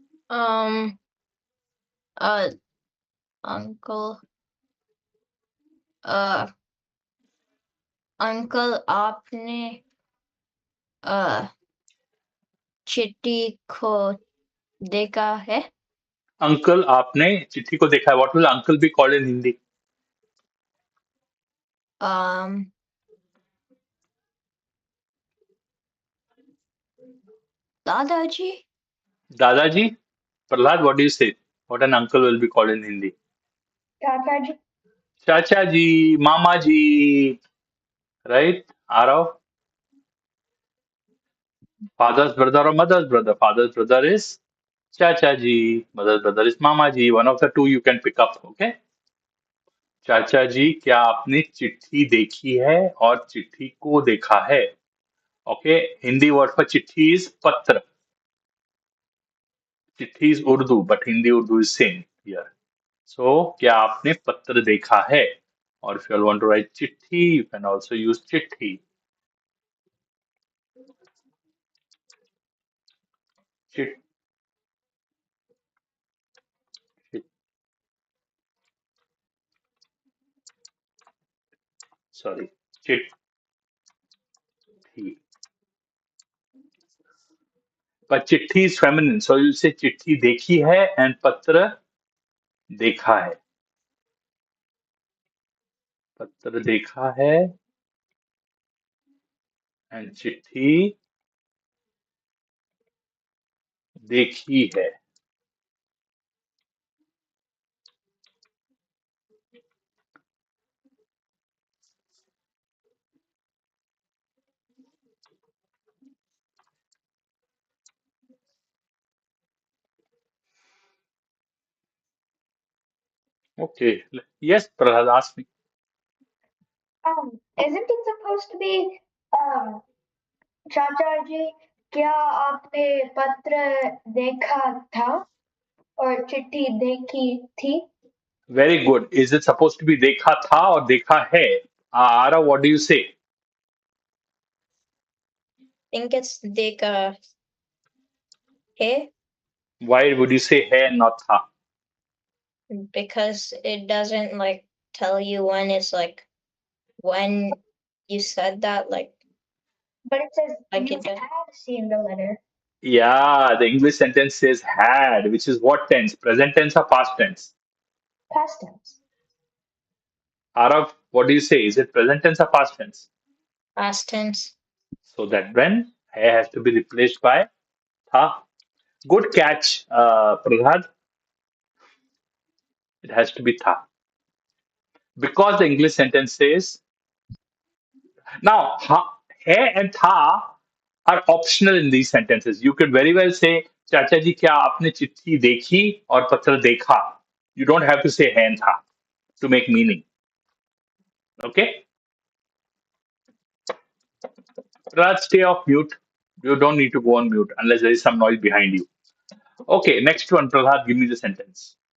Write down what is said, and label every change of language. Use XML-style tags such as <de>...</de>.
<hi>Um uh uncle uh uncle आपने uh चिट्ठी को देखा है. Uncle, आपने चिट्ठी को देखा है.</hi> <en>What will uncle be called in Hindi?</en> <hi>um दादाजी.</hi> <en>Dadaji? Prahlad, what do you say? What an uncle will be called in Hindi?</en> <hi>चाचा जी.</hi> <en>Chacha ji, Mama ji, right? Arav? Father's brother or mother's brother. Father's brother is Chacha ji. Mother's brother is Mama ji. One of the two you can pick up. Okay.</en> <hi>चाचा जी क्या आपने चिट्ठी देखी है और चिट्ठी को देखा है. ओके.</hi> <en>Hindi word for chitthi is patra. Chitthi is Urdu but Hindi Urdu is same here. So</en> <hi>क्या आपने पत्र देखा है.</hi> <en>और if you all want to write chitthi you can also use chitthi.</en> <hi>चिट,</hi> <en>sorry, chitthi. But chitthi is feminine, so you'll say</en> <hi>चिट्ठी देखी है</hi> <en>and</en> <hi>पत्र देखा है. पत्र देखा है and चिट्ठी देखी है.</hi> <en>Okay. Yes, Prahlad, ask me. Isn't it supposed to be</en> <hi>चाचा जी क्या आपने पत्र देखा था और चिट्ठी देखी थी?</hi> <en>Very good. Is it supposed to be</en> <hi>देखा था</hi> <en>or</en> <hi>देखा है?</hi> <en>Ara, what do you say? Think it's</en> <hi>deka he</hi> <en>Why would you say है and not था? because it doesn't like tell you when it's like when you said that But it says like you it does. have seen the letter. Yeah, the English sentence says had, which is what tense? Present tense or past tense? Past tense. Arav, what do you say? Is it present tense or past tense? Past tense. So that when hai has to be replaced by tha. Good catch, Prahlad. It has to be tha. Because the English sentence says now hai and tha are optional in these sentences. You could very well say,</en> <hi>चाचा जी क्या आपने चिट्ठी देखी और पत्र देखा.</hi> <en>You don't have to say hai and tha to make meaning. Okay? Prahlad, stay off mute. You don't need to go on mute unless there is some noise behind you. Okay, next one, Prahlad, give me the sentence.</en>